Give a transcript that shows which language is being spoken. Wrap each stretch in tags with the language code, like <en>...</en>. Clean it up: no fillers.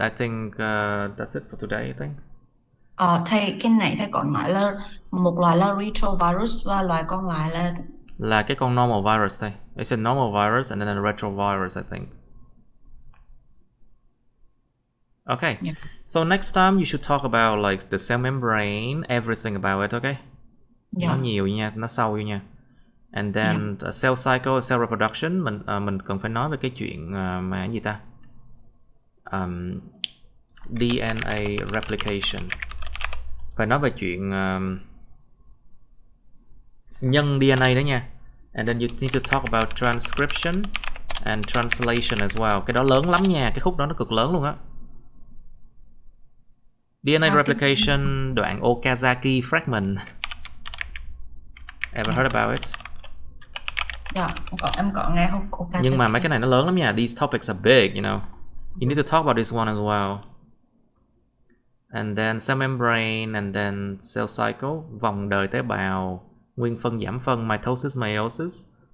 <en>I think that's it for today, I think.</en> <vi>Thầy, cái này thầy còn nói là một loại là retrovirus và loại còn lại là cái con normal virus thầy.</vi> <en>It's a normal virus and then a retrovirus, I think. Okay. Yeah. So next time you should talk about like the cell membrane, everything about it, okay?</en> <vi>Yeah. Nó nhiều nha, nó sâu nha.</vi> <en>And then cell cycle, cell reproduction,</en> <vi>mình cần phải nói về cái chuyện mà cái gì ta? DNA replication. Phải nói về chuyện nhân DNA đó nha.</vi> <en>And then you need to talk about transcription and translation as well.</en> <vi>Cái đó lớn lắm nha, cái khúc đó nó cực lớn luôn á.</vi> <en>DNA replication, đoạn Okazaki fragment. Ever heard about it?</en> <vi>Dạ, em có nghe Okazaki. Nhưng mà mấy cái này nó lớn lắm nha.</vi> <en>These topics are big, you know. You need to talk about this one as well. And then cell membrane, and then cell cycle,</en> <vi>vòng đời tế bào, nguyên phân giảm phân,</vi> <en>mitosis, meiosis.</en>